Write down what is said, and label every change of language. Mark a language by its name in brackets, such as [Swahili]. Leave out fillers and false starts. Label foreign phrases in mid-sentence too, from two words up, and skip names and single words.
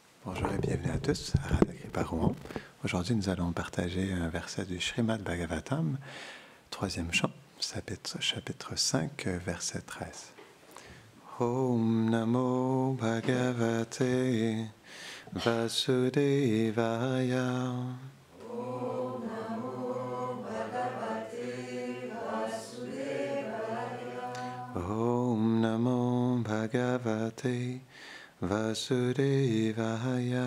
[French] Bonjour et bienvenue à tous à Radha Kripa Rouen. Aujourd'hui, nous allons partager un verset du Srimad Bhagavatam, troisième chant, chapitre 5, verset 13. [Sanskrit] Om Namo Bhagavate Vasudevaya. Om Namo Bhagavate Vasudevaya. Om Namo Bhagavate Vasudevaya.